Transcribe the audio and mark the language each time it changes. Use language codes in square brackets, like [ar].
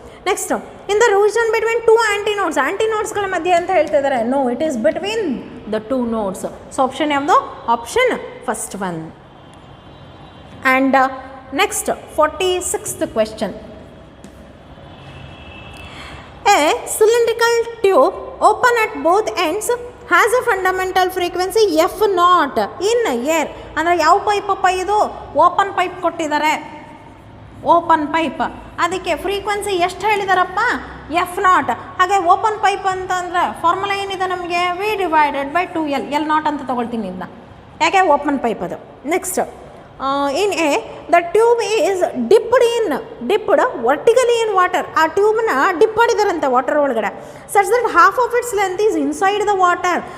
[en] next, in the region between two ಆ್ಯಂಟಿ ನೋಡ್ಸ್ಗಳ [kn] ಮಧ್ಯೆ ಅಂತ ಹೇಳ್ತಿದ್ದಾರೆ. [en] No, it is between the two nodes. So option ಯಾವುದು? Option first one. And next 46th question. A cylindrical tube open at both ends has a fundamental frequency F0 in air. [kn] ಅಂದರೆ ಯಾವ ಪೈಪಪ್ಪ ಇದು? Open pipe ಕೊಟ್ಟಿದ್ದಾರೆ, open pipe. ಅದಕ್ಕೆ frequency ಎಷ್ಟು ಹೇಳಿದಾರಪ್ಪ? F0. ಹಾಗೆ open pipe ಅಂತಂದರೆ formula ಏನಿದೆ ನಮಗೆ? V/2L. L0 ಅಂತ ತೊಗೊಳ್ತೀನಿ ಇದನ್ನ, ಯಾಕೆ ಓಪನ್ ಪೈಪ್ ಅದು. [en] Next, in A the tube is dipped vertically in water. [kn] ಆ ಟ್ಯೂಬ್ನ ಡಿಪ್ ಮಾಡಿದಾರಂತೆ ವಾಟರ್ ಒಳಗಡೆ. [en] such that half of its length is inside the water.